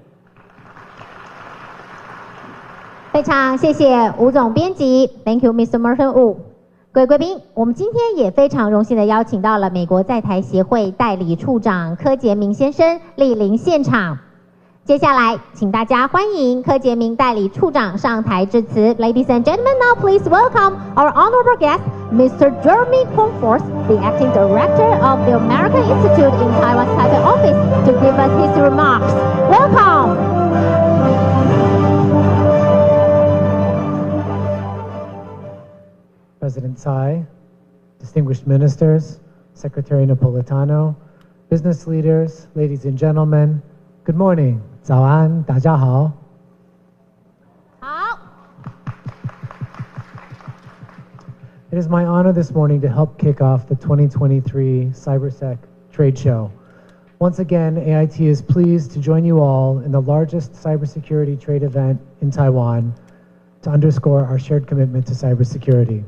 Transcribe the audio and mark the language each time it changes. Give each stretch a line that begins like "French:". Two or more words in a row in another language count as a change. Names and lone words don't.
Chinese: 非常谢谢吴总编辑 ，
English: Thank you, Mr. Merton Wu。
Chinese: 各位贵宾，我们今天也非常荣幸的邀请到了美国在台协会代理处长柯杰明先生莅临现场。接下来，请大家欢迎柯杰明代理处长上台致辞。
English: Ladies and gentlemen, now please welcome our honorable guest, Mr. Jeremy Comforth, the acting director of the American Institute in Taiwan's Taipei office, to give us his remarks. Welcome. President Tsai, distinguished ministers, Secretary Napolitano, business leaders, ladies and gentlemen, good morning.
Chinese: 早安，大家好。好。
English: It is my honor this morning to help kick off the 2023 CyberSec trade show. Once again, AIT is pleased to join you all in the largest cybersecurity trade event in Taiwan to underscore our shared commitment to cybersecurity.